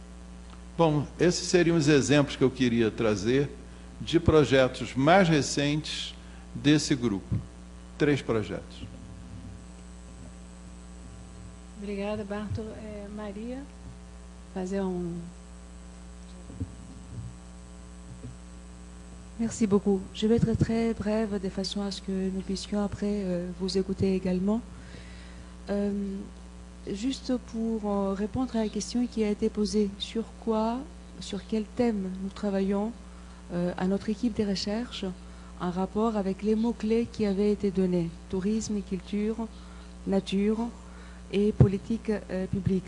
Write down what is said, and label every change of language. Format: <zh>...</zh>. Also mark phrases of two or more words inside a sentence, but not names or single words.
<pt>Bom, esses seriam os exemplos que eu queria trazer de projetos mais recentes desse grupo. 3 projetos. Obrigada, Bartolo. Maria, fazer</pt> <fr>Merci beaucoup. Je vais être très brève de façon à ce que nous puissions après vous écouter également. Juste pour répondre à la question qui a été posée, sur quel thème nous travaillons à notre équipe de recherche en rapport avec les mots-clés qui avaient été donnés, tourisme, culture, nature et politique publique.</fr>